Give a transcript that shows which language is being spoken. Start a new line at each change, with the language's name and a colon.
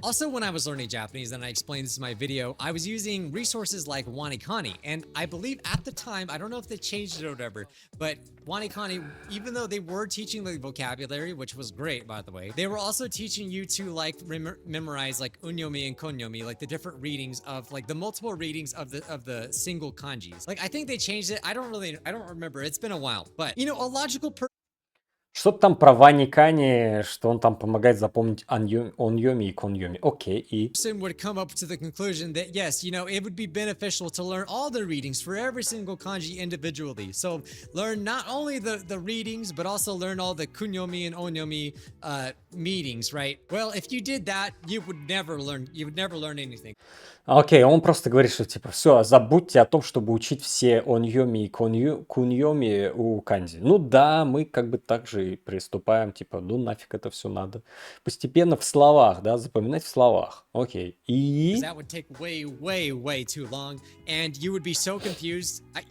English: Also, when I was learning Japanese, and I explained this in my video, I was using resources like Wanikani, and I believe at the time, I don't know if they changed it or whatever, but Wanikani, even though they were teaching the vocabulary, which was great, by the way, they were also teaching you to like memorize like unyomi and konyomi, like the different readings of like the multiple readings of the single kanjis. Like I think they changed it. I don't remember. It's been a while, but you know, a logical
Russian: Что-то там про Ваникани, что он там помогает запомнить оньоми и коньоми. Окей, и...
English: person would come up to the conclusion that yes, you know, it would be beneficial to learn all the readings for every single kanji individually. So learn not only the readings, but also learn all the kunyomi and onyomi meanings, right? Well, if you did that, you would never learn anything.
Russian: Окей, он просто говорит, что типа все, забудьте о том, чтобы учить все оньоми и куньоми у канзи. Ну да, мы как бы так же и приступаем, типа, ну нафиг это все надо. Постепенно в словах, да, запоминать в словах. Окей, и...
English: That would take way too long, and you would be so confused.